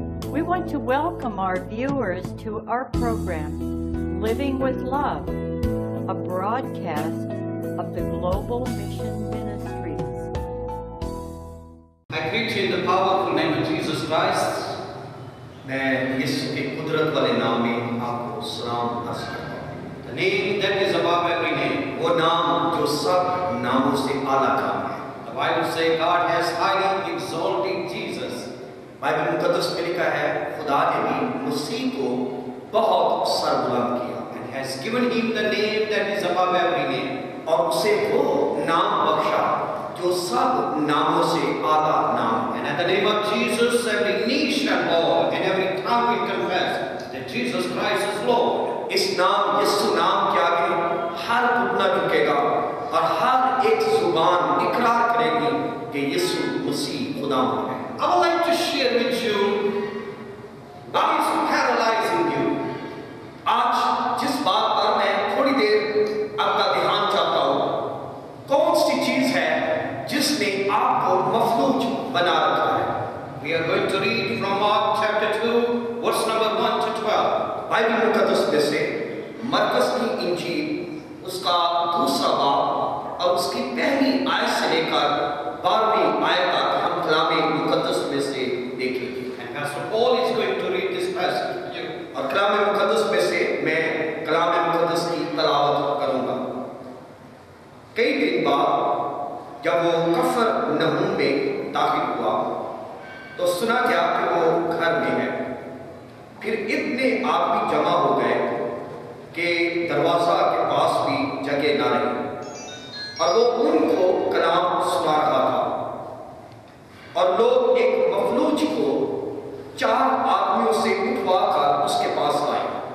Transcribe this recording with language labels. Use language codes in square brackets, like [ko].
[en] We want to welcome our viewers to our program, Living with Love, a broadcast of the Global Mission Ministries. I greet you in the powerful name of Jesus Christ. [hi] मैं यीशु के कुदरत वाले नाम में आपको सलाम अर्ज़ करता हूँ। [en] The name that is above every name, [hi] वो नाम जो सब नामों से आला काम है। [en] The Bible says God has highly exalted Jesus. [hi] Bible मुकद्दस में लिखा है खुदा ने भी मसीह को बहुत सरबुलंद किया [en] and has given him the name that is above every name. [hi] और उसे वो नाम बख्शा जो सब नामों से आला नाम है। [en] And at the name of Jesus, every knee shall bow and every tongue will confess that Jesus Christ is Lord. [hi] इस नाम यीशु नाम के आगे हर घुटना झुकेगा और हर एक जुबान इकरार करेगी कि यीशु मसीह खुदा है। [en] I would like to share with you what is paralyzing you. [hi] आज जिस बात पर मैं थोड़ी देर आपका ध्यान चाहता हूँ, कौन सी चीज है जिसने आपको मफलूज बना रखा है। [en] We are going to read from Mark chapter 2 verse number 1 to 12. [hi] Bible मुकद्दस में से मरकस की इंजील उसका दूसरा बाब और उसकी पहली आयत से लेकर 12वीं आयत तक हम कलामे मुकद्दस में से देखेंगे। [en] And Pastor Paul is going to read this passage to you. [hi] और कलामे मुकद्दस में से मैं कलामे मुकद्दस की तलावत करूंगा। कई दिन बाद जब वो कफरनहूम में दाखिल हुआ तो सुना गया कि वो घर में है। फिर इतने आदमी जमा हो गए कि दरवाजा के पास भी जगह ना रही और वो उनको कलाम सुना रहा था और लोग एक मफलूज को 4 आदमियों से उठवाकर उसके पास आए।